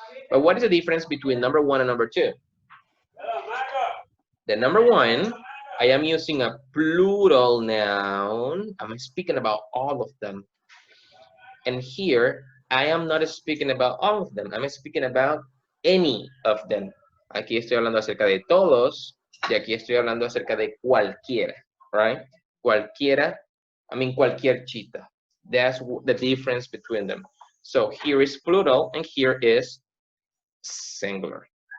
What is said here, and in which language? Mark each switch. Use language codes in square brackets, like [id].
[en] But what is the difference between number one and number two? The number one, I am using a plural noun. I'm speaking about all of them. And here, I am not speaking about all of them. I'm speaking about any of them. [es] Aquí estoy hablando acerca de todos, y aquí estoy hablando acerca de cualquiera, [en] right? [es] Cualquiera, cualquier cheetah. [en] That's the difference between them. So here is plural and here is singular.